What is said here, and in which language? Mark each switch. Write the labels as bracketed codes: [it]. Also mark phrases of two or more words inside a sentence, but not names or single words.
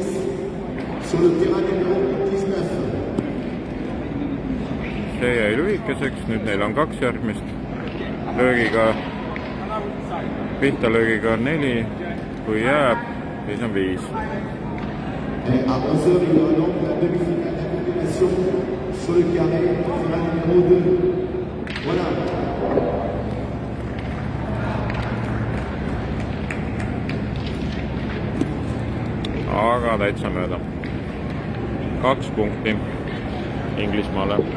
[et] See jäi lühikeseks, nüüd neil on 2 järgmist. Pihta löögiga on 4, kui jääb, siis on 5. [fr] À 11h, il y aura donc la demi-finale d'égalisation sur le carré, finale numéro 2. Voilà. [et] Aga täitsa mööda. 2 punkti Inglismaale.